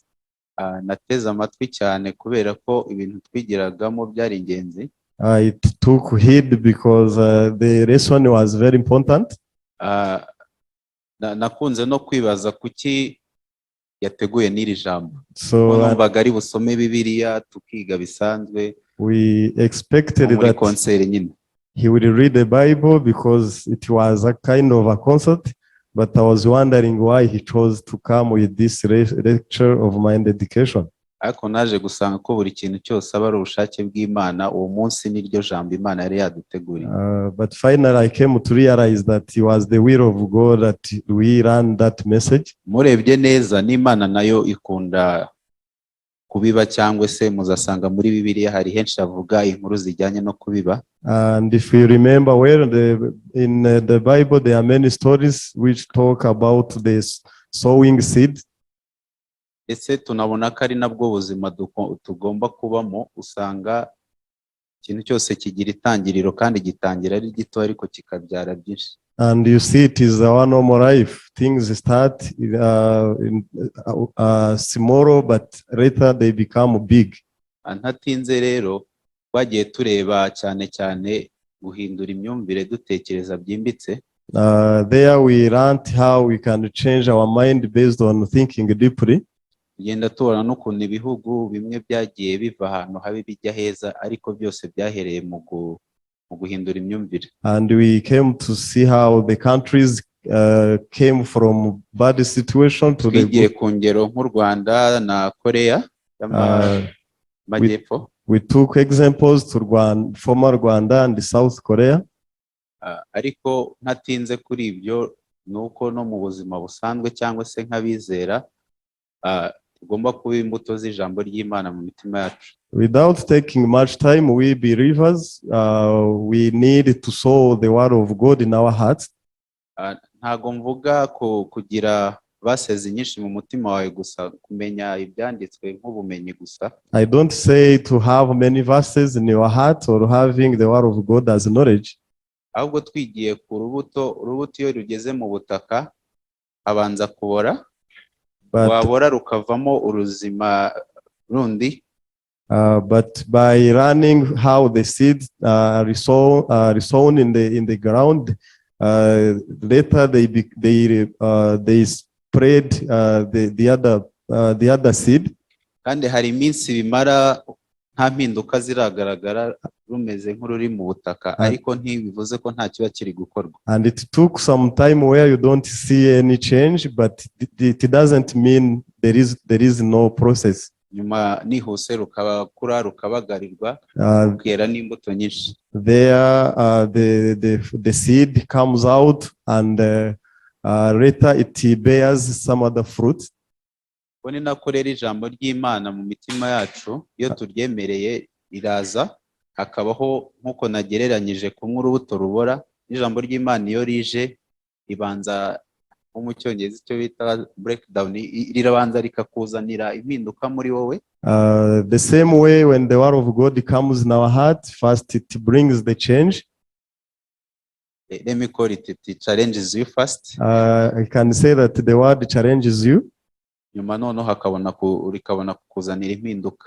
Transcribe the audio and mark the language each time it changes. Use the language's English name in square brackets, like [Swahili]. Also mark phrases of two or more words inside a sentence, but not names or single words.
[Kinyarwanda] Nateze amatwi cyane kubera ko ibintu twigiragamo byari ingenzi. [English] I took heed because the lesson was very important. [Kinyarwanda] Nakunze no kwibaza kuki yateguye n'iri jambo. So numvaga ari busome Bibiliya tukiga bisanzwe. [English] We expected that [Kinyarwanda] concert nyine [English] he would read the Bible because it was a kind of a concert. But I was wondering why he chose to come with this lecture of mind education. [Kinyarwanda] Ariko naje gusanga ko buri kintu cyose aba ari ubushake bw'Imana, uwo munsi niryo jambo Imana yari yaduteguriye. [English] But finally I came to realize that it was the will of God that we learn that message. [Kinyarwanda] Murebye neza n'Imana nayo ikunda kubiba, cyangwa se muzasanga muri Bibiliya hari henshi avuga inkuru zijyanye no kubiba. [English] And if you remember well, in the Bible there are many stories which talk about this sowing seed. [Kinyarwanda] Ese tunabona ko ari nabwo buzima tugomba kubamo. Usanga ikintu cyose kigira itangiriro kandi gitangira ari gito ariko kikabyara byinshi. [English] And you see it is our normal life. Things start small, but later they become big. [Kinyarwanda] Ntatinze rero twagiye tureba cyane guhindura imyumvire dutekereza byimbitse. [English] There we learned how we can change our mind based on thinking deeply. [Kinyarwanda] tugenda tubona n'ukuntu ibihugu bimwe byagiye biva ahantu habi bijya heza ariko byose byahereye mu guhindura imyumvire. [English] And we came to see how the countries came from bad situation to the [Kinyarwanda] twigiye [English] good. [Kinyarwanda] ku ngero nk'u Rwanda na Korea y'Amajyepfo. [English] We took examples to former Rwanda and South Korea. [Kinyarwanda] Ariko ntatinze kuri ibyo nuko no mu buzima busanzwe cyangwa se nk'abizera tugomba kuba imbuto z'ijambo ry'Imana mu mitima yacu. [English] Without taking much time, we believers, we need to sow the word of God in our hearts. [Kinyarwanda] Ntago mvuga kugira baseze nyinshi mu mutima wawe gusa, kumenya ibyanditswe nk'ubumenyi gusa. [English] I don't say to have many verses in your heart or having the word of God as knowledge. [Kinyarwanda] Ahubwo twigiye ku urubuto iyo rugeze mu butaka abanza kubora, wabora rukavamo uruzima rundi. [English] But by learning how the seeds are sown in the ground, later they spread the other seed. [Kinyarwanda] Kandi hari iminsi bimara nta mpinduka ziragaragara rumeze nk'ururi mu butaka, ariko ntibivuze ko nta kiba kiri gukorwa. [English] And it took some time where you don't see any change, but it doesn't mean there is no process. [Kinyarwanda] Nyuma nihuse rukabakura rukabagarirwa rukera n'imbuto nyinshi. [English] There the seed comes out and later it bears some other fruit. [Kinyarwanda] Ni nako rero ijambo ry'Imana mu mitima yacu iyo turyemereye riraza, hakabaho nk'uko nagereranyije kumwe urubuto rubora. Ijambo ry'Imana iyo rije ribanza mu cyongereza icyo bita breakdown, rirabanza rikakuzanira impinduka muri wowe. [English] The same way when the word of God comes in our heart, first it brings the change. Let me call it challenges you first. I can say that the word challenges you. [Kinyarwanda] Nyuma noneho rikabona kukuzanira impinduka.